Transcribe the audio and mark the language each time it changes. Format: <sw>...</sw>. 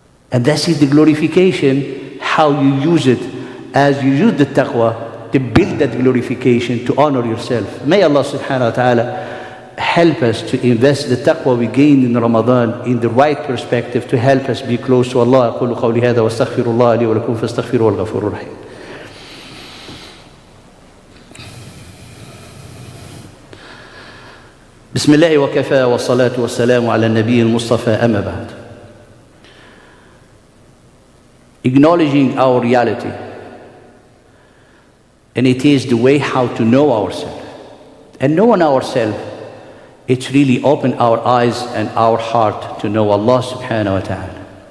<en>And that's the glorification, how you use it, as you use the taqwa to build that glorification, to honor yourself. May Allah subhanahu wa ta'ala help us to invest the taqwa we gained in Ramadan in the right perspective, to help us be close to Allah.</en> <ar>أقول قولي هذا واستغفر الله لي ولكم فاستغفروه الغفور الرحيم. بسم الله وكفى والصلاة والسلام على النبي المصطفى أما بعد.</ar> <en>Acknowledging our reality, and it is the way how to know ourselves. And knowing ourselves, it's really open our eyes and our heart to know Allah subhanahu wa ta'ala.</en>